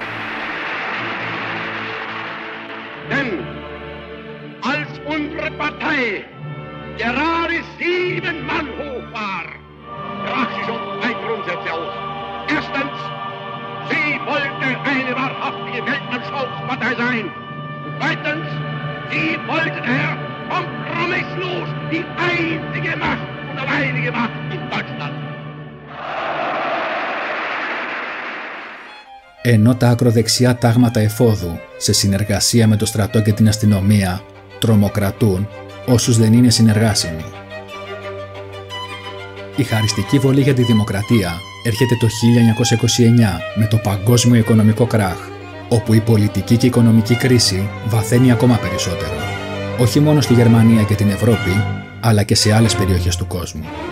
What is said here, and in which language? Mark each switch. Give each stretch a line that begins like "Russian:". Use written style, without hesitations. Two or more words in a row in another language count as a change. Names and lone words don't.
German: Denn als unsere Partei gerade 7 Mann hoch war, brach sie schon 2 Grundsätze aus. Erstens, sie wollte eine wahrhaftige Weltanschauungspartei sein. Und zweitens, sie wollte daher kompromisslos die einzige Macht alleinige Macht in Deutschland.
Greek: Ενώ τα ακροδεξιά τάγματα εφόδου, σε συνεργασία με το στρατό και την αστυνομία, τρομοκρατούν όσους δεν είναι συνεργάσιμοι. Η χαριστική βολή για τη δημοκρατία έρχεται το 1929 με το παγκόσμιο οικονομικό κράχ, όπου η πολιτική και η οικονομική κρίση βαθαίνει ακόμα περισσότερο, όχι μόνο στη Γερμανία και την Ευρώπη, αλλά και σε άλλες περιοχές του κόσμου.